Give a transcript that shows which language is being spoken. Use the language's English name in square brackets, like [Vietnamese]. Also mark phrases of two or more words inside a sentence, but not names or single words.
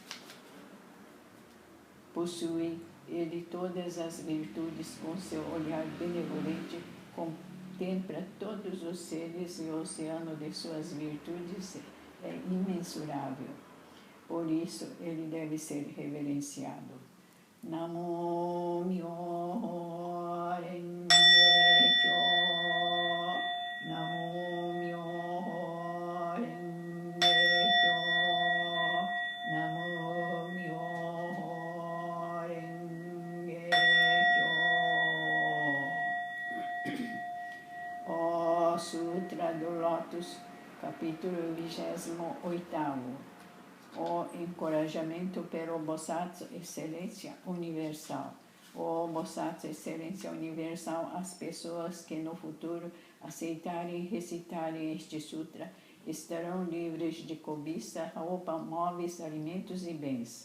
[Portuguese] Possui ele todas as virtudes, com seu olhar benevolente, contempla todos os seres e o oceano de suas virtudes é imensurável. Por isso, ele deve ser reverenciado. [Japanese] 南無妙法蓮華経. 南無妙法蓮華経. 南無妙法蓮華経. [Portuguese] O Sutra do Lótus, capítulo 28. O encorajamento pelo Bodhisattva Excelência Universal. O Bodhisattva Excelência Universal, as pessoas que no futuro aceitarem e recitarem este sutra estarão livres de cobiça, roupa, móveis, alimentos e bens.